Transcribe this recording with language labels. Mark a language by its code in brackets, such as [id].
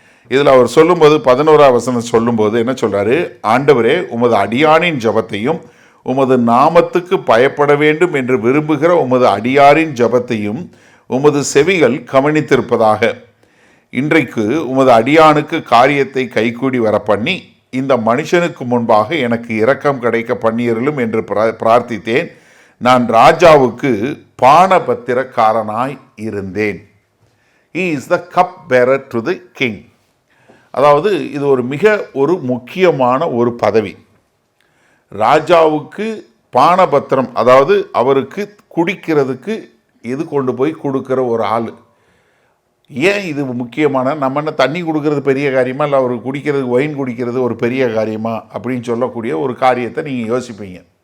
[ta] இதில் அவர் சொல்லும்போது 11ஆம் வசனம் சொல்லும்போது என்ன சொல்கிறாரு? ஆண்டவரே, உமது அடியானின் ஜெபத்தையும் உமது நாமத்துக்கு பயப்பட வேண்டும் என்று விரும்புகிற உமது அடியாரின் ஜெபத்தையும் உமது செவிகள் கவனித்திருப்பதாக. இன்றைக்கு உமது அடியானுக்கு காரியத்தை கைகூடி வர பண்ணி இந்த மனுஷனுக்கு முன்பாக எனக்கு இரக்கம் கிடைக்க பண்ணியருளும் என்று பிரார்த்தித்தேன். நான் ராஜாவுக்கு பானபத்திரக்காரனாய் இருந்தேன். [en] He is the cup bearer to the king. [ta] அதாவது இது ஒரு முக்கியமான ஒரு பதவி. ராஜாவுக்கு பானபத்திரம், அதாவது அவருக்கு குடிக்கிறதுக்கு இது கொண்டு போய் கொடுக்குற ஒரு ஆள். ஏன் இது முக்கியமான? நம்ம என்ன தண்ணி கொடுக்கறது பெரிய காரியமா, இல்லை அவர் குடிக்கிறது ஒயின் குடிக்கிறது ஒரு பெரிய காரியமா அப்படின்னு சொல்லக்கூடிய ஒரு காரியத்தை நீங்கள் யோசிப்பீங்க.